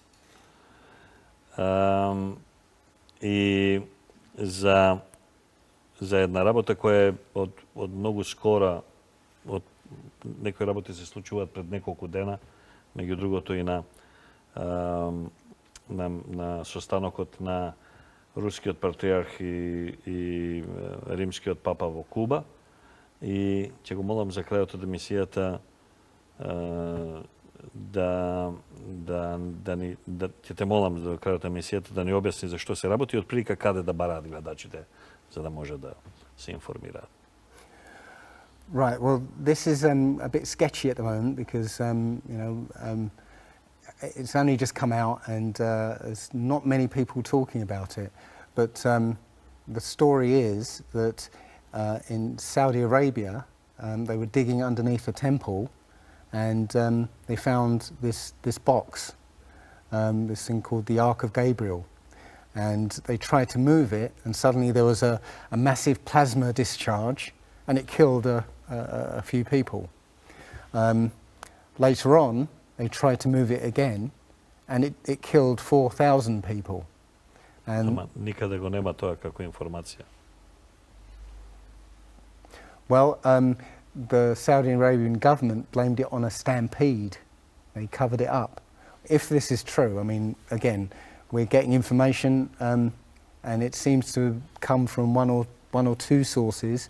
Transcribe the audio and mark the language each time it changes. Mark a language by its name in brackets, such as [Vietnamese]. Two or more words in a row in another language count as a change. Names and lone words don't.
[Macedonian] и за една работа која е од многу скора, од некои работи се случуваат пред неколку дена, меѓу другото и на состанокот на рускиот патриарх и римскиот папа во Куба. И ќе го молам за крајот од емисијата ќе те молам за крајот од емисијата да ни објасни за што се работи и отприлика каде да бараат гледачите, за да може да се информираат. [English] Right, well, this is a bit sketchy at the moment because, it's only just come out and there's not many people talking about it. But the story is that in Saudi Arabia, they were digging underneath a temple and they found this box, this thing called the Ark of Gabriel. And they tried to move it, and suddenly there was a massive plasma discharge, and it killed a few people. Later on, they tried to move it again, and it killed 4,000 people. [Macedonian] Ама никаде го нема тоа како информација. [English] Well, the Saudi Arabian government blamed it on a stampede. They covered it up. If this is true, I mean, again, we're getting information, and it seems to come from one or two sources.